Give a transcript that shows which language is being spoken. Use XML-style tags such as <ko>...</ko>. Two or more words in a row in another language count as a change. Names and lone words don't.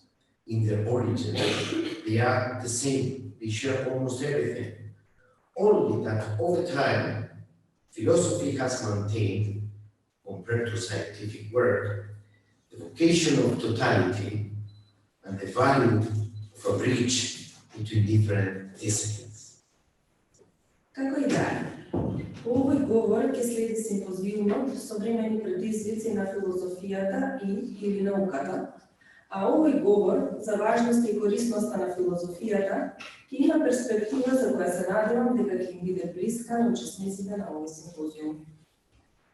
<en>In their origin, they are the same, they share almost everything. Only that over time, philosophy has maintained, compared to scientific work, the vocation of totality and the value of a bridge between different disciplines.</en> <mk>Како и да, по овој говор ќе следи симпозиумот современи предизвици на филозофијата или науката, а овој говор за важноста и корисноста на филозофијата ќе има перспектива за која се надевам дека ќе им биде блиска на учесниците на овој симпозиум.</mk>